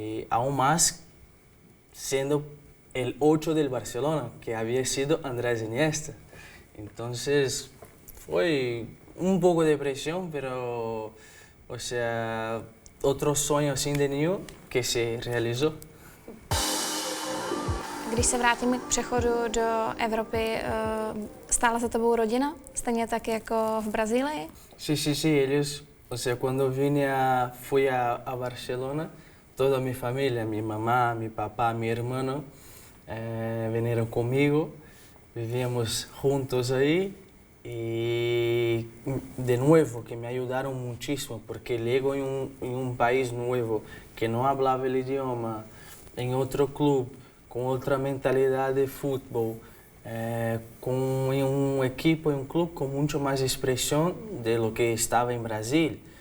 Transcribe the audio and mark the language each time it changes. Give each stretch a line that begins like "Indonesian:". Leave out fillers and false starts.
Spanish: Aún más siendo el 8 del Barcelona, que había sido Andrés Iniesta. Entonces fue un poco de presión, pero, o sea, otro sueño así de niño que se realizó.
Czech: Když se vrátíme k přechodu do Evropy, stála za tebou rodina? Stejně tak jako v Brazílii?
Spanish: Sí, sí, sí, ellos, o sea, cuando fui a Barcelona, toda mi familia, mi mamá, mi papá, mi hermano, vinieron conmigo, vivíamos juntos ahí y de nuevo que me ayudaron muchísimo porque llego en un país nuevo que no hablaba el idioma, en otro club, con otra mentalidad de fútbol, con un equipo y un club con mucho más expresión de lo que estaba en Brasil.